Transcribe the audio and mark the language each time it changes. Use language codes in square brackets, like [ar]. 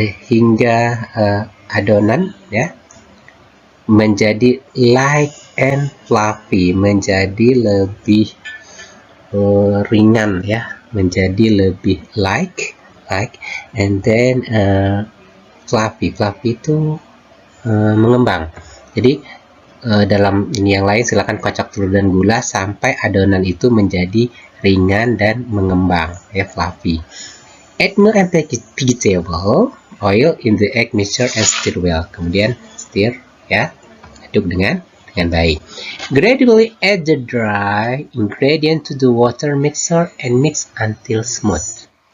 [id] Hingga adonan ya menjadi [en] light and fluffy, [id] menjadi lebih ringan ya, menjadi lebih [en] like and then fluffy [id] itu mengembang. Jadi dalam ini yang lain, silakan kocok telur dan gula sampai adonan itu menjadi ringan dan mengembang ya, fluffy. [en] Add milk and vegetable oil in the egg mixture and stir well. [id] Kemudian stir ya, aduk dengan baik. [en] Gradually add the dry ingredient to the water mixer and mix until smooth.